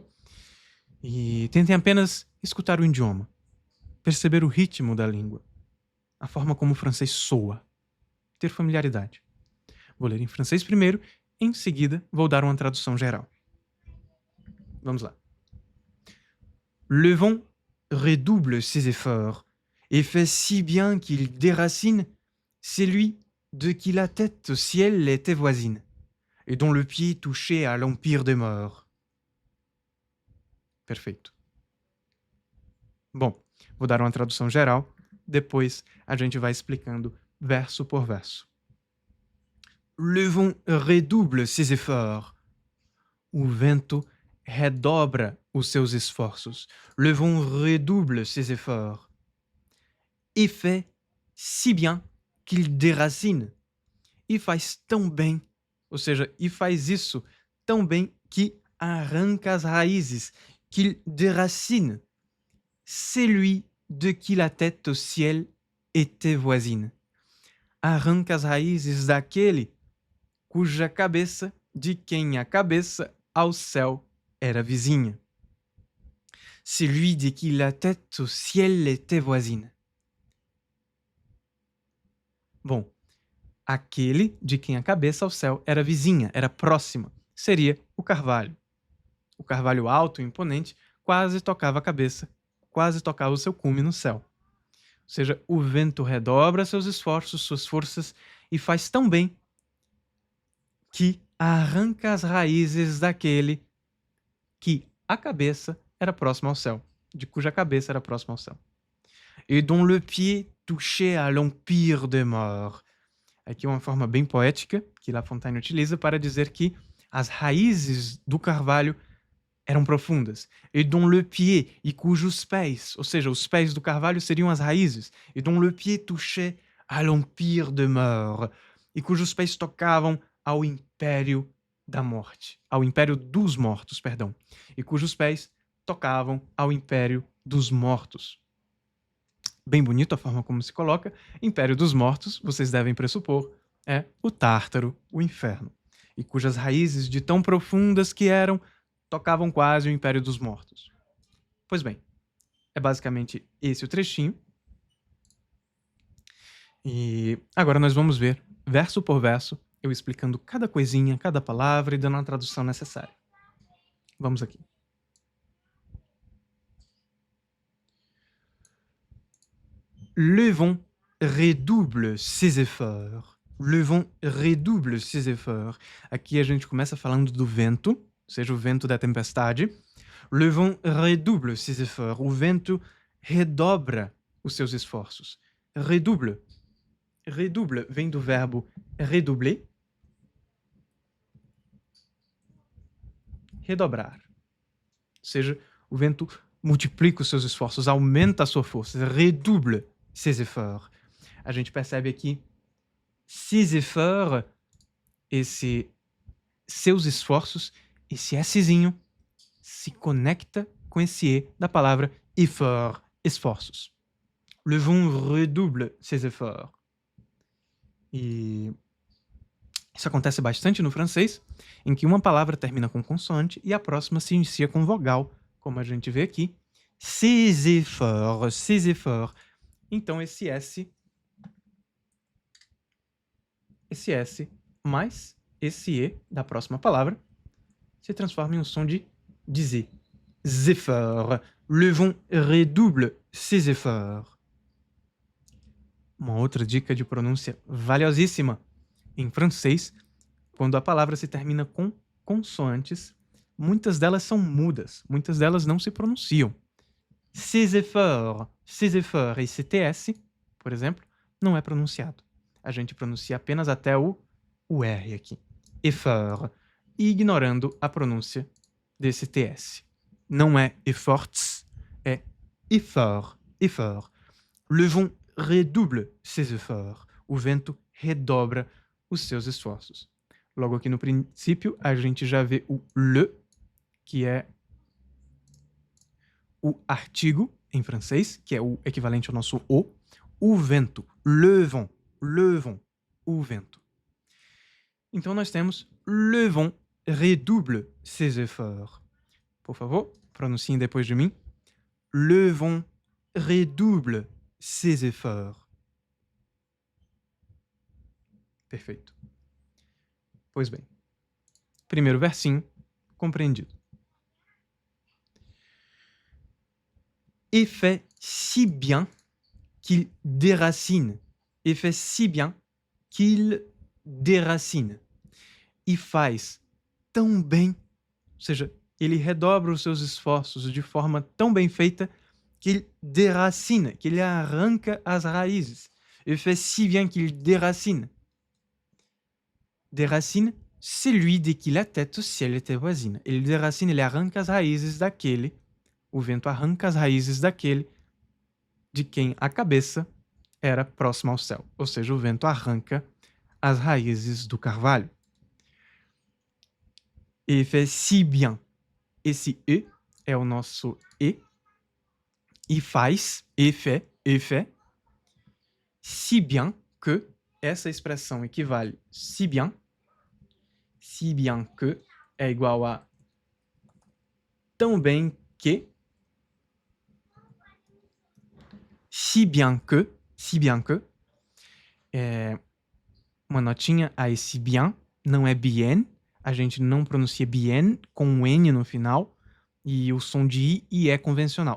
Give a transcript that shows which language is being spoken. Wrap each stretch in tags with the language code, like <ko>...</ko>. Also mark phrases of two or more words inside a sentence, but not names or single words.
<pt>E tentem apenas escutar o idioma, perceber o ritmo da língua, a forma como o francês soa, ter familiaridade. Vou ler em francês primeiro, em seguida vou dar uma tradução geral. Vamos lá.</pt> <fr>Le vent redouble ses efforts et fait si bien qu'il déracine celui de qui la tête au ciel était voisine, et dont le pied touchait à l'empire des morts.</fr> <pt>Perfeito. Bom, vou dar uma tradução geral, depois a gente vai explicando verso por verso.</pt> <fr>Le vent redouble ses efforts.</fr> <pt>O vento redobra os seus esforços.</pt> <fr>Le vent redouble ses efforts. Et fait si bien qu'il déracine.</fr> <pt>E faz tão bem, ou seja, e faz isso tão bem que arranca as raízes,</pt> <fr>qu'il déracine celui de qui la tête au ciel était voisine.</fr> <pt>Arranca as raízes daquele cuja cabeça, de quem a cabeça ao céu era vizinha.</pt> <fr>Celui de qui la tête au ciel était voisine.</fr> <pt>Bom, aquele de quem a cabeça ao céu era vizinha, era próxima, seria o Carvalho. O Carvalho alto e imponente quase tocava a cabeça, quase tocava o seu cume no céu. Ou seja, o vento redobra seus esforços, suas forças, e faz tão bem que arranca as raízes daquele que a cabeça era próxima ao céu, de cuja cabeça era próxima ao céu.</pt> <fr>Et dont le pied touchait à l'empire des morts.</fr> <pt>Aqui uma forma bem poética que La Fontaine utiliza para dizer que as raízes do Carvalho eram profundas.</pt> <fr>Et dont le pied,</fr> <pt>e cujos pés, ou seja, os pés do Carvalho seriam as raízes.</pt> <fr>Et dont le pied touchait à l'empire des morts.</fr> <pt>E cujos pés tocavam ao império da morte. Ao império dos mortos, perdão. E cujos pés tocavam ao império dos mortos. Bem bonito a forma como se coloca. Império dos mortos, vocês devem pressupor, é o Tártaro, o inferno. E cujas raízes, de tão profundas que eram, tocavam quase o império dos mortos. Pois bem, é basicamente esse o trechinho. E agora nós vamos ver, verso por verso, eu explicando cada coisinha, cada palavra e dando a tradução necessária. Vamos aqui.</pt> <fr>Le vent redouble ses efforts. Le vent redouble ses efforts.</fr> <pt>Aqui a gente começa falando do vento, ou seja, o vento da tempestade.</pt> <fr>Le vent redouble ses efforts.</fr> <pt>O vento redobra os seus esforços. Redouble. Redouble vem do verbo redoubler. Redobrar. Ou seja, o vento multiplica os seus esforços, aumenta a sua força.</pt> <fr>Redouble ses efforts.</fr> <pt>A gente percebe aqui</pt> <fr>ses efforts</fr> <pt>seus esforços, esse Szinho se conecta com esse E da palavra effort, esforços.</pt> <fr>Le vent redouble ses efforts.</fr> <pt>E isso acontece bastante no francês, em que uma palavra termina com consoante e a próxima se inicia com vogal, como a gente vê aqui.</pt> <fr>Ses efforts, ses efforts.</fr> <pt>Então esse S mais esse E da próxima palavra se transforma em um som de Z. Efforts.</pt> <fr>Le vent redouble ses efforts.</fr> <pt>Uma outra dica de pronúncia valiosíssima. Em francês, quando a palavra se termina com consoantes, muitas delas são mudas, muitas delas não se pronunciam.</pt> <fr>Ses efforts,</fr> <pt>esse TS, por exemplo, não é pronunciado. A gente pronuncia apenas até o R aqui. Effort, ignorando a pronúncia desse TS. Não é efforts, é effort, effort.</pt> <fr>Le vent redouble ses efforts.</fr> <pt>O vento redobra os seus esforços. Logo aqui no princípio, a gente já vê o le, que é o artigo em francês, que é o equivalente ao nosso o vento,</pt> <fr>le vent,</fr> <pt>o vento. Então nós temos</pt> <fr>le vent redouble ses efforts.</fr> <pt>Por favor, pronunciem depois de mim.</pt> <fr>Le vent redouble ses efforts.</fr> <pt>Perfeito. Pois bem, primeiro versinho compreendido.</pt> <fr>Et fait si bien qu'il déracine. Et fait si bien qu'il déracine.</fr> <pt>E faz tão bem, ou seja, ele redobra os seus esforços de forma tão bem feita que ele déracine, que ele arranca as raízes.</pt> <fr>Et fait si bien qu'il déracine. Déracine, celui de qui la tête au ciel était voisine.</fr> <pt>Ele déracine, ele arranca as raízes daquele, o vento arranca as raízes daquele de quem a cabeça era próxima ao céu. Ou seja, o vento arranca as raízes do carvalho.</pt> <fr>Et fait si bien.</fr> <pt>Esse E é o nosso E. E faz,</pt> <fr>et fait, si bien que,</fr> <pt>essa expressão equivale</pt> <fr>si bien que</fr> <pt>é igual a tão bem que,</pt> <fr>si bien que,</fr> <pt>é uma notinha a esse bien, não é bien, a gente não pronuncia bien com um N no final, e o som de I e E convencional.</pt>